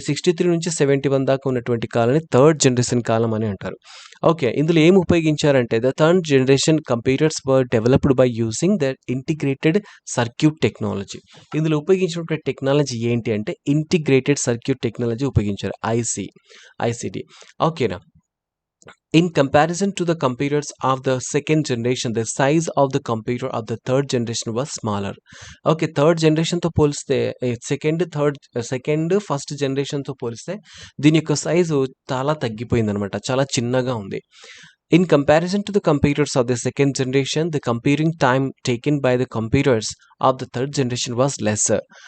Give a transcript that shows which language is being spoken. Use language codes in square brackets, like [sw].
[te] 63 నుంచి 71 దాకా ఉన్నటువంటి కాలాన్ని థర్డ్ జనరేషన్ కాలం అని అంటారు. ఓకే. ఇందులో ఏమి ఉపయోగించారంటే [en] The third generation computers were developed by using the integrated circuit technology. [te] ఇందులో ఉపయోగించినటువంటి టెక్నాలజీ ఏంటి అంటే ఇంటిగ్రేటెడ్ సర్క్యూట్ టెక్నాలజీ ఉపయోగించారు. ఐసీటీ. ఓకేనా. [en] In comparison to the computers of the second generation, the size of the computer of the third generation was smaller. Okay. [te] Third జనరేషన్‌తో పోలిస్తే second, first జనరేషన్‌తో పోలిస్తే దీని యొక్క size చాలా తగ్గిపోయిందనమాట. చాలా చిన్నగా ఉంది. [en] In comparison to the computers of the second generation, the computing time taken by the computers of the third generation was lesser.